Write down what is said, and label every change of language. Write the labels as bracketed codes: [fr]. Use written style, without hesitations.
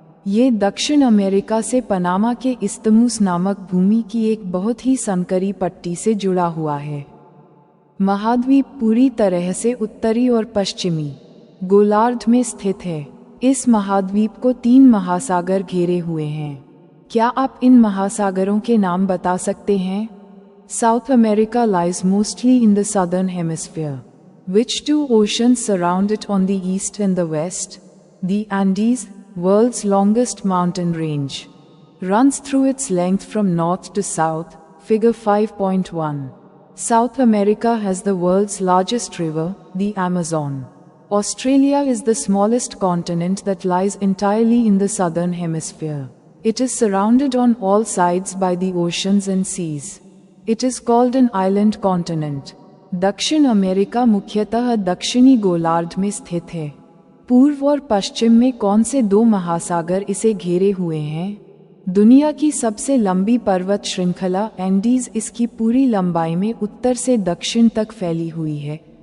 [hi] ये दक्षिण अमेरिका से पनामा के इस्थमुस नामक भूमि की एक बहुत ही संकरी पट्टी से जुड़ा हुआ है। महाद्वीप पूरी तरह से उत्तरी और पश्चिमी गोलार्ध में स्थित है। इस महाद्वीप को 3 महासागर घेरे हुए हैं। क्या आप इन महासागरों के नाम बता सकते हैं? [en] South America lies mostly in the southern hemisphere. Which 2 oceans surround it on the east and the west? The Andes, world's longest mountain range, runs through its length from north to south, figure 5.1. South America has the world's largest river, the Amazon. Australia is the smallest continent that lies entirely in the southern hemisphere. It is surrounded on all sides by the oceans and seas. It is called an island continent. [hi] दक्षिण America मुख्यतः दक्षिणी गोलार्ध में स्थित है। पूर्व और पश्चिम में कौन से 2 महासागर इसे घेरे हुए हैं? दुनिया की सबसे लंबी पर्वत श्रृंखला एंडीज इसकी पूरी लंबाई में उत्तर से दक्षिण तक फैली हुई है।